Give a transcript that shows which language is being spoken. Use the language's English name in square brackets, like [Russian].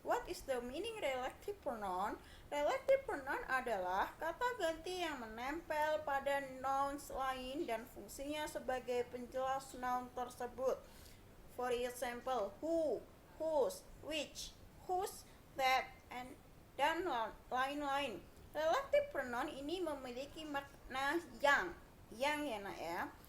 [English] What is the meaning relative pronoun? [Indonesian] Relative pronoun adalah kata ganti yang menempel pada nouns lain dan fungsinya sebagai penjelas noun tersebut. [English] For example, who, whose, which, whose, that, [Indonesian] dan lain-lain. Relative pronoun ini memiliki makna yang ya nak ya.